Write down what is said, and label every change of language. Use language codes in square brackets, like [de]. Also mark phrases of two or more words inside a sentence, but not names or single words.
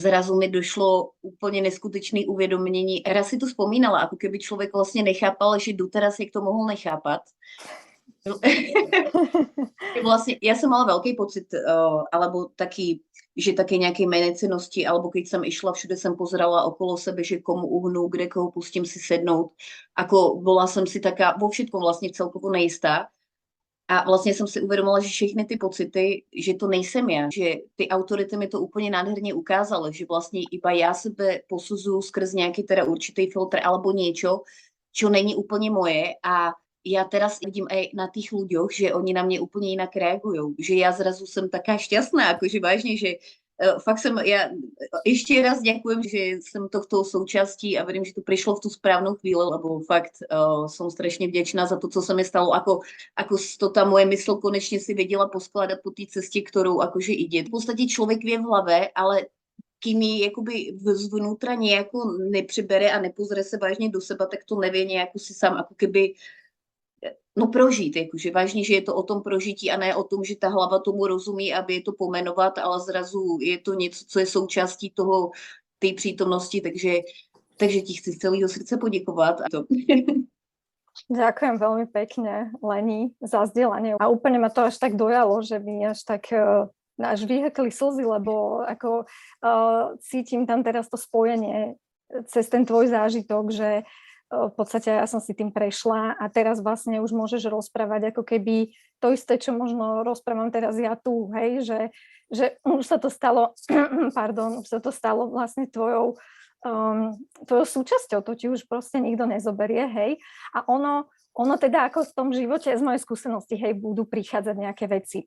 [cs] zrazu mi došlo úplně neskutečné uvědomění. Raz si to vzpomínala, jako keby člověk vlastně nechápal, že doteraz jak to mohl nechápat. [sk] Vlastne, ja som mala veľký pocit, alebo taký, že také nejakej menecenosti, alebo keď som išla, všude som pozerala okolo sebe, že komu uhnú, kde koho pustím si sednout. Ako bola som si taká vo všetkom vlastne celkovo nejistá. [cs] A vlastně jsem si uvědomila, že všechny ty pocity, že to nejsem já, že ty autority mi to úplně nádherně ukázaly, že vlastně iba já sebe posuzuju skrz nějaký teda určitý filtr [sk] alebo niečo, čo [cs] není úplně moje a já [sk] teraz vidím aj na tých ľuďoch, [cs] že oni na mě úplně jinak reagujú, že já zrazu jsem taká šťastná, akože vážně, že fakt jsem, já ještě raz ďakujem, že jsem tohto součástí a [sk] verím, že to prišlo v tú správnu chvíli, lebo fakt som [cs] strašně vděčná za to, co se mi stalo, ako to ta moje mysl konečně si věděla poskládat po té cestě, kterou [sk] akože ide. [cs] V podstatě člověk [sk] vie v hlave, [cs] ale kým ji jakoby [sk] zvnútra nejako [cs] nepřibere a nepozrie se vážně do seba, tak to [sk] nevie nejako si sám ako keby [cs] prožít, jakože vážně, že je to o tom prožití a ne o tom, že ta hlava tomu rozumí, aby je to pomenovat, ale zrazu je to něco, co je součástí toho, té přítomnosti, takže ti chci z celého srdce poděkovat. [sk] Ďakujem veľmi pekne, Leni, za zdieľanie. A úplne ma to až tak dojalo, že mi až tak až vyhekli slzy, lebo ako cítim tam teraz to spojenie cez ten tvoj zážitok, že v podstate ja som si tým prešla a teraz vlastne už môžeš rozprávať ako keby to isté, čo možno rozprávam teraz ja tu, hej, že už sa to stalo, už sa to stalo vlastne tvojou súčasťou, to ti už proste nikto nezoberie, hej, a ono teda ako v tom živote z mojej skúsenosti, hej, budú prichádzať nejaké veci.